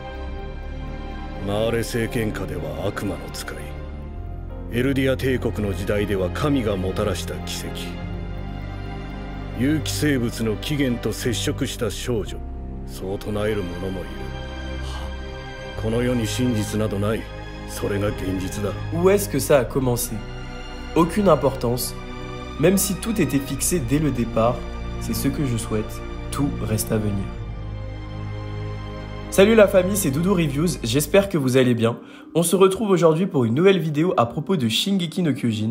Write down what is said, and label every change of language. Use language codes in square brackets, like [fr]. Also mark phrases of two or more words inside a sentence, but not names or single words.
[ja] マーレ政権下では悪魔の使い、エルディア帝国の時代では神がもたらした奇跡、有機生物の起源と接触した少女、そう唱える者もいる。この世に真実などない。それが現実だ。 [fr] Où est-ce que ça a commencé? Aucune importance. Même si tout était fixé dès le départ, c'est ce que je souhaite. Tout reste à venir. Salut la famille, c'est Doudou Reviews, j'espère que vous allez bien. On se retrouve aujourd'hui pour une nouvelle vidéo à propos de Shingeki no Kyojin.